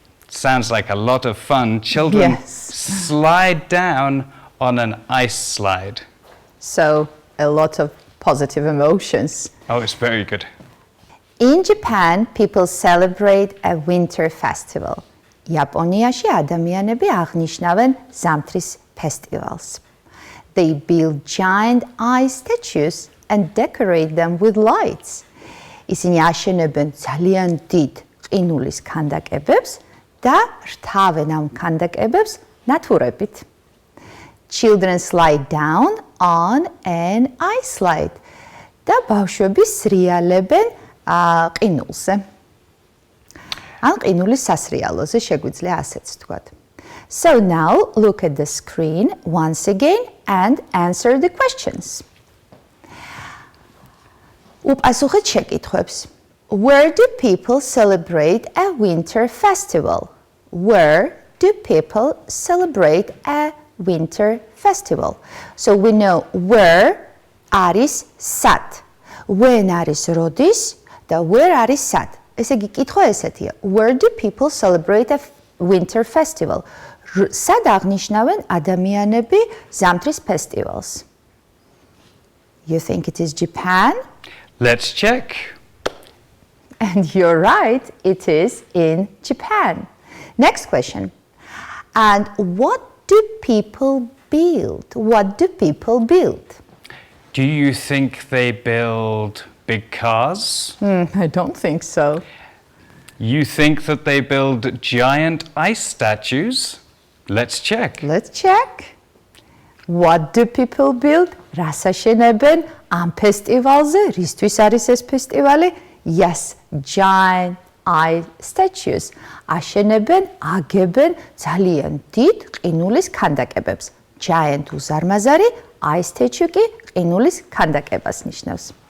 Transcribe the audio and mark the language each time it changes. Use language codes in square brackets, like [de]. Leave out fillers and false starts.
[en] Sounds like a lot of fun. Children Yes. slide down on an ice slide. So a lot of positive emotions. Oh, it's very good. In Japan, people celebrate a winter festival. [ka] Yaponიაში ადამიანები აღნიშნავენ ზამთრის ფესტივალს. [en] They build giant ice statues and decorate them with lights. [ka] ისინი აშენებენ ძალიან დიდ ყინულის ქანდაკებებს და რთავენ ამ ქანდაკებებს ნათურებით. [en] Children slide down on an ice slide. [ka] და ბავშვები სრიალებენ ყინულზე. ან ყინულის სასრიალოზე შეგვიძლია ასეც ვთქვათ. [en] So now look at the screen once again and answer the questions. [ka] უპასუხეთ შეკითხვებს. [en] Where do people celebrate a winter festival? Where do people celebrate a winter festival? So we know where [ka] არის სად. When არის როდის და where არის სად. ესე იგი კითხვა ესეთია. [en] Where do people celebrate a winter festival? [ka] სად აღნიშნავენ ადამიანები ზამთრის ფესტივალს? [en] You think it is Japan? Let's check. And you're right, it is in Japan. Next question. And what do people build? What do people build? Do you think they build big cars? I don't think so. You think that they build giant ice statues? Let's check. Let's check. What do people build? [ka] რას აშენებენ ამ ფესტივალზე? რისთვის არის ეს ფესტივალი? [en] Yes, giant ice statues. [ka] აშენებენ, აგებენ ძალიან დიდ ყინულის ქანდაკებებს. Giant უზარმაზარი, [en] ice statue [ka] კი ყინულის ქანდაკებას ნიშნავს.